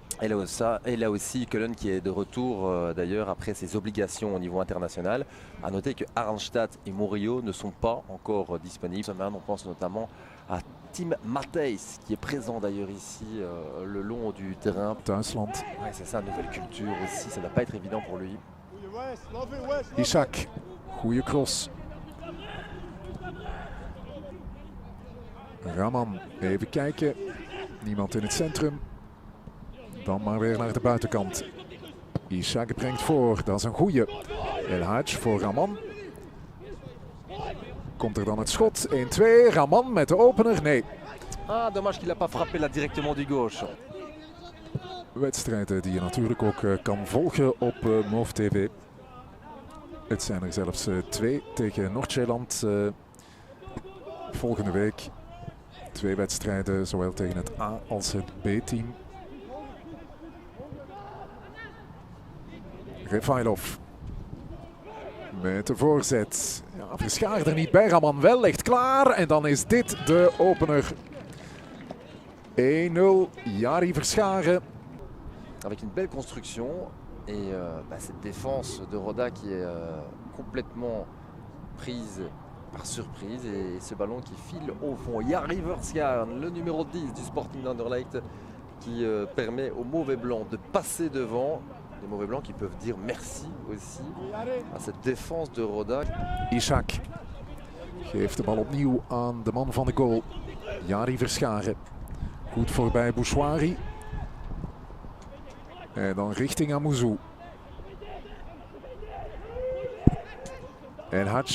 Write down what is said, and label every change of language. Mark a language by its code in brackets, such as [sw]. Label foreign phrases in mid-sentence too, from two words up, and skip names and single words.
[fr] Et là aussi, Köln qui est de retour d'ailleurs après ses obligations au niveau international. A noter que Arnstadt et Murillo ne sont pas encore disponibles. On pense notamment à Tim Matthijs qui est présent d'ailleurs ici le long du terrain. [nl] Duitsland. [fr] Ouais, c'est ça, nouvelle culture aussi, ça ne va pas être évident pour lui. [nl] Ishak, goede cross. Raman, even kijken. Niemand in het centrum. Dan maar weer naar de buitenkant. Ishak brengt voor, dat is een goeie. El Hadj voor Raman. Komt er dan het schot, 1-2. Raman met de opener, nee. [fr] Ah, dommage qu'il n'a pas frappé là directement du gauche. [nl] Wedstrijden die je natuurlijk ook kan volgen op Move TV. Het zijn er zelfs 2 tegen Noord-Zeeland volgende week. 2 wedstrijden, zowel tegen het A- als het B-team. Refailov met de voorzet. Ja, Verschaar er niet bij, Raman wel, ligt klaar. En dan is dit de opener. 1-0, Jari Verscharen. [fr] Avec une belle construction et cette défense de Roda qui est complètement prise par surprise. Et ce ballon qui file au fond. Jari Verscharen, le numéro 10 du Sporting d'Anderlecht qui permet aux mauvais blancs de passer devant. Les mauvais blancs qui peuvent dire merci aussi à cette défense de Roda. [nl] Ishak geeft de bal opnieuw aan de man van de goal. Jari Verscharen. Goed voorbij Bouchouari. En dan richting Amouzou. En Hadj.